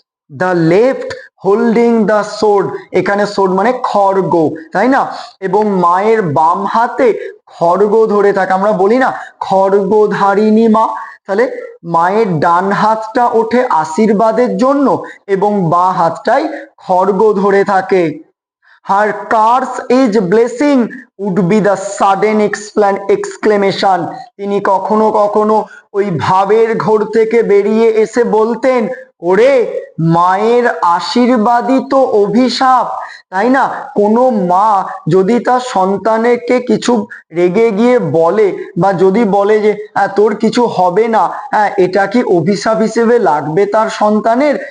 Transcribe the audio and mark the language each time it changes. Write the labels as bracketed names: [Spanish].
[English] the left holding the sword, [Bangla] এখানে sword মানে খড়গ, তাই না? এবং মায়ের বাম হাতে খড়গ ধরে থাকে, আমরা বলি না খড়গধারিণী মা, তাহলে মায়ের ডান হাতটা ওঠে আশীর্বাদের জন্য এবং বাঁ হাতটাই খড়গ ধরে থাকে। [English] her curse is blessing would be the sudden exclamation. [Bangla] তিনি কখনো কখনো ওই ভাবের ঘোর থেকে বেরিয়ে এসে বলতেন, ওরে মায়ের আশীর্বাদই তো অভিশাপ, তাই না? কোনো মা যদি তার সন্তানকে কিছু রেগে গিয়ে বলে বা যদি বলে যে তোর কিছু হবে না, এটা কি অভিশাপ হিসেবে লাগবে তার সন্তানের?